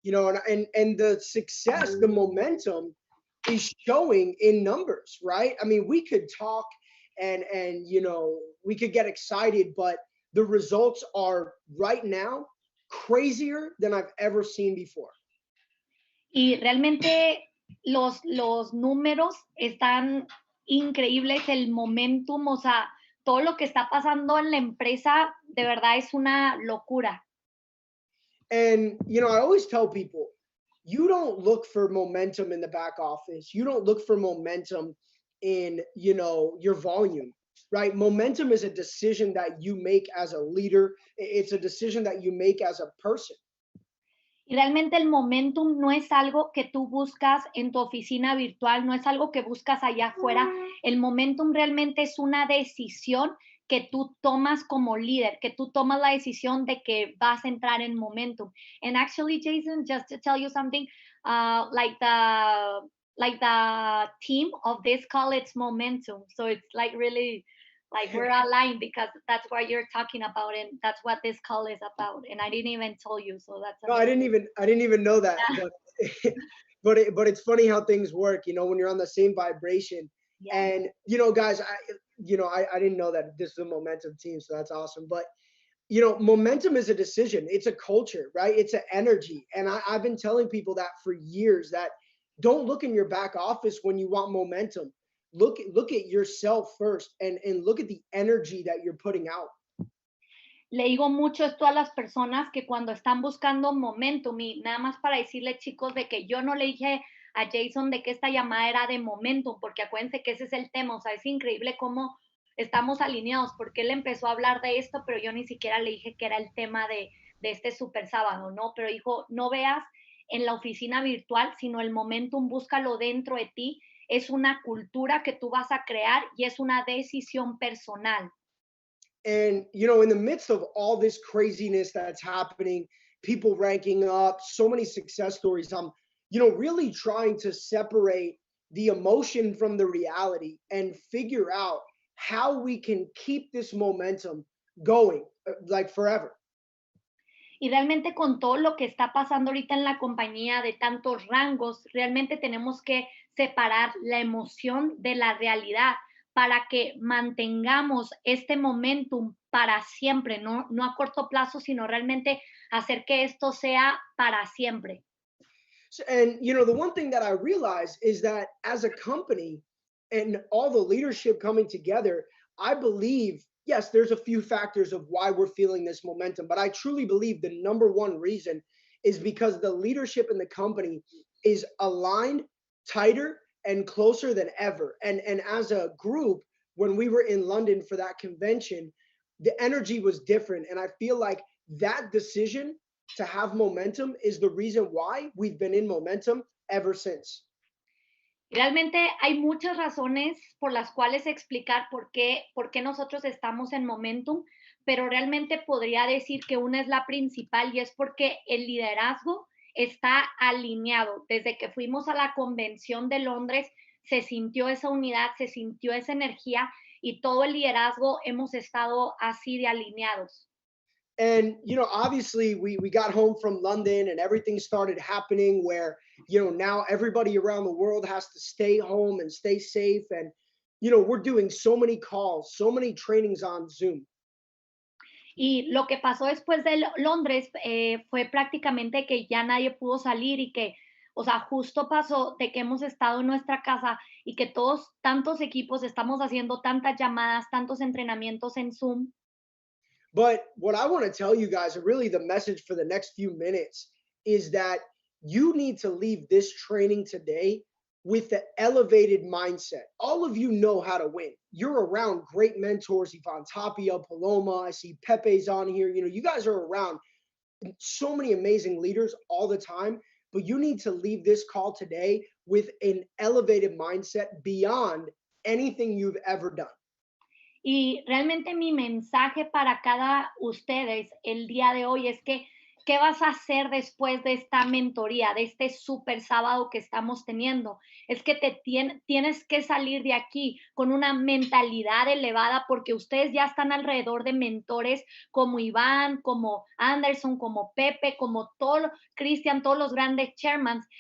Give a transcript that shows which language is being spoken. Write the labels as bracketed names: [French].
[English] you know, and the success, the momentum is showing in numbers, right? I mean, we could talk and you know, we could get excited, but the results are right now crazier than I've ever seen before. [Spanish] Y realmente los números están increíbles, el momentum, o sea, todo lo que está pasando en la empresa de verdad es una locura. [English] And you know, I always tell people, you don't look for momentum in the back office. You don't look for momentum in, you know, your volume, right? Momentum is a decision that you make as a leader. It's a decision that you make as a person. [Spanish] Y realmente el momentum no es algo que tú buscas en tu oficina virtual, no es algo que buscas allá afuera. El momentum realmente es una decisión que tú tomas como líder, que tú tomas la decisión de que vas a entrar en momentum. [English] And actually, Jason, just to tell you something, like the team of this call, it's momentum. So it's like really like we're aligned because that's what you're talking about and that's what this call is about. And I didn't even tell you, so that's No, I didn't even know that, but but it's funny how things work, you know, when you're on the same vibration. yeah. And you know, guys, I didn't know that this is a momentum team, so that's awesome. But you know, momentum is a decision. It's a culture, right? It's an energy. And I've been telling people that for years, that don't look in your back office when you want momentum. Look at yourself first and look at the energy that you're putting out. [Spanish] Le digo mucho esto a las personas que cuando están buscando momentum, y nada más para decirle, chicos, de que yo no le dije a Jason de que esta llamada era de momentum, porque acuérdense que ese es el tema, o sea, es increíble cómo estamos alineados, porque él empezó a hablar de esto, pero yo ni siquiera le dije que era el tema de este super sábado, ¿no? Pero dijo, no veas en la oficina virtual, sino el momentum, búscalo dentro de ti, es una cultura que tú vas a crear y es una decisión personal. [English] And you know, in the midst of all this craziness that's happening, people ranking up, so many success stories, I'm, you know, really trying to separate the emotion from the reality and figure out how we can keep this momentum going like forever. [Spanish] Y realmente con todo lo que está pasando ahorita en la compañía de tantos rangos, realmente tenemos que separar la emoción de la realidad para que mantengamos este momentum para siempre, no a corto plazo, sino realmente hacer que esto sea para siempre. [English] So, and you know, the one thing that I realize is that as a company and all the leadership coming together, I believe, yes, there's a few factors of why we're feeling this momentum, but I truly believe the number one reason is because the leadership in the company is aligned, tighter, and closer than ever. And as a group, when we were in London for that convention, the energy was different. And I feel like that decision to have momentum is the reason why we've been in momentum ever since. [Spanish] Realmente hay muchas razones por las cuales explicar por qué nosotros estamos en momentum, pero realmente podría decir que una es la principal y es porque el liderazgo está alineado. Desde que fuimos a la convención de Londres, se sintió esa unidad, se sintió esa energía y todo el liderazgo hemos estado así de alineados. [English] And you know, obviously we got home from London and everything started happening where, you know, now everybody around the world has to stay home and stay safe. And you know, we're doing so many calls, so many trainings on Zoom. [Spanish] Y lo que pasó después de Londres fue prácticamente que ya nadie pudo salir y que, o sea, justo pasó de que hemos estado en nuestra casa y que todos, tantos equipos, estamos haciendo tantas llamadas, tantos entrenamientos en Zoom. [English] But what I want to tell you guys, really the message for the next few minutes, is that you need to leave this training today with the elevated mindset. All of you know how to win. You're around great mentors, Ivan Tapia, Paloma. I see Pepe's on here. You know, you guys are around so many amazing leaders all the time, but you need to leave this call today with an elevated mindset beyond anything you've ever done. [Spanish] Y realmente mi mensaje para cada ustedes el día de hoy es que ¿qué vas a hacer después de esta mentoría, de este super sábado que estamos teniendo? Es que tienes que salir de aquí con una mentalidad elevada porque ustedes ya están alrededor de mentores como Iván, como Anderson, como Pepe, como todo, Cristian, todos los grandes chairmans.